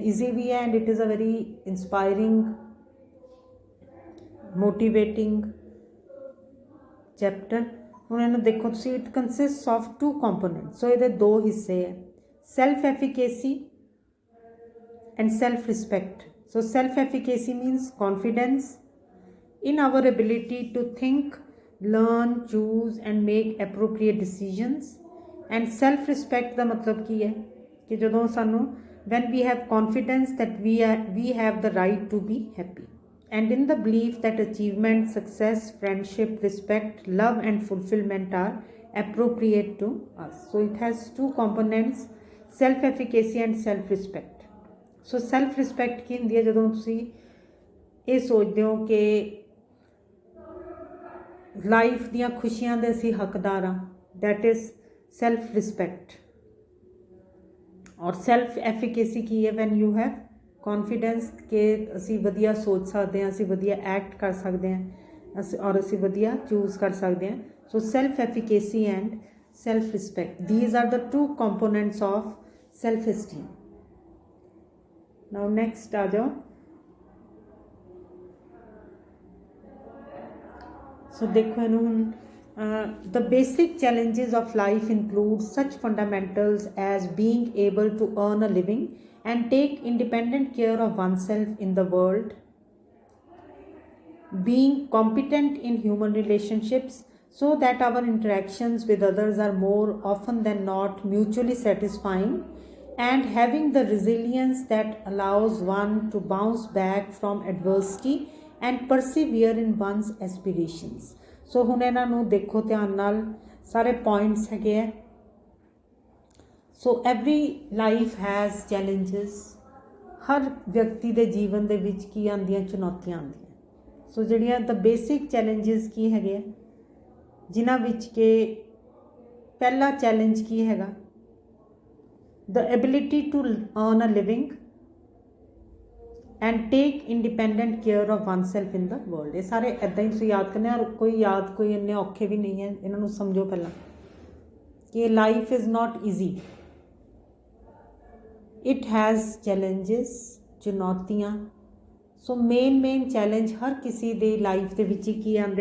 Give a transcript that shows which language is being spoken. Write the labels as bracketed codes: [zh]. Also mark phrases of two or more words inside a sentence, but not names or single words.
[en] ਈਜ਼ੀ [pa] ਵੀ ਹੈ [en] and it is a very inspiring, motivating chapter. [pa] ਹੁਣ ਇਹਨੂੰ ਦੇਖੋ ਤੁਸੀਂ, [en] it consist of 2 component. [pa] ਸੋ ਇਹਦੇ 2 ਹਿੱਸੇ ਹੈ, [en] self efficacy and self respect. so self efficacy means confidence in our ability to think, learn, choose and make appropriate decisions। and self respect [pa] ਦਾ ਮਤਲਬ ਕੀ ਹੈ ਕਿ ਜਦੋਂ ਸਾਨੂੰ [en] when we have confidence that we have the right to be happy, and in the belief that achievement, success, friendship, respect, love and fulfillment are appropriate to us। so it has 2 components, self efficacy and self respect। so self respect [pa] ਕੀ ਹੁੰਦੀ ਹੈ? ਜਦੋਂ ਤੁਸੀਂ ਇਹ ਸੋਚਦੇ ਹੋ ਕਿ ਲਾਈਫ ਦੀਆਂ ਖੁਸ਼ੀਆਂ ਦੇ ਅਸੀਂ ਹੱਕਦਾਰ ਹਾਂ, [en] that is self respect। [pa] ਔਰ [en] self efficacy [pa] ਕੀ ਹੈ? [en] when you have confidence [pa] ਕਿ ਅਸੀਂ ਵਧੀਆ ਸੋਚ ਸਕਦੇ ਹਾਂ, ਅਸੀਂ ਵਧੀਆ ਐਕਟ ਕਰ ਸਕਦੇ ਹਾਂ, ਔਰ ਅਸੀਂ ਵਧੀਆ ਚੂਜ਼ ਕਰ ਸਕਦੇ ਹਾਂ। [en] so self efficacy and self respect, these are the 2 components of self esteem। now next [pa] ਆ ਜਾਓ। ਸੋ ਦੇਖੋ ਇਹਨੂੰ ਹੁਣ, [en] the basic challenges of life include such fundamentals as being able to earn a living and take independent care of oneself in the world, being competent in human relationships so that our interactions with others are more often than not mutually satisfying, and having the resilience that allows one to bounce back from adversity and persevere in one's aspirations। [pa] ਸੋ ਹੁਣ ਇਹਨਾਂ ਨੂੰ ਦੇਖੋ ਧਿਆਨ ਨਾਲ, ਸਾਰੇ ਪੁਆਇੰਟਸ ਹੈਗੇ ਹੈ। [en] so every life has challenges. [pa] ਹਰ ਵਿਅਕਤੀ ਦੇ ਜੀਵਨ ਦੇ ਵਿੱਚ ਕੀ ਆਉਂਦੀਆਂ? ਚੁਣੌਤੀਆਂ ਆਉਂਦੀਆਂ। ਸੋ ਜਿਹੜੀਆਂ [en] the basic challenges [pa] ਕੀ ਹੈਗੇ ਆ, ਜਿਨ੍ਹਾਂ ਵਿੱਚ ਕਿ ਪਹਿਲਾ ਚੈਲੰਜ ਕੀ ਹੈਗਾ? [en] the ability to earn a living and take independent care of oneself in the world। [pa] ਇਹ ਸਾਰੇ ਇੱਦਾਂ ਹੀ ਤੁਸੀਂ ਯਾਦ ਕਰਨੇ, ਔਰ ਕੋਈ ਇੰਨੇ ਔਖੇ ਵੀ ਨਹੀਂ ਹੈ। ਇਹਨਾਂ ਨੂੰ ਸਮਝੋ ਪਹਿਲਾਂ ਕਿ [en] life is not easy, it has challenges, [pa] ਚੁਣੌਤੀਆਂ। ਸੋ [en] main challenge [pa] ਹਰ ਕਿਸੇ ਦੀ ਲਾਈਫ ਦੇ ਵਿੱਚ ਕੀ ਆਉਂਦੇ?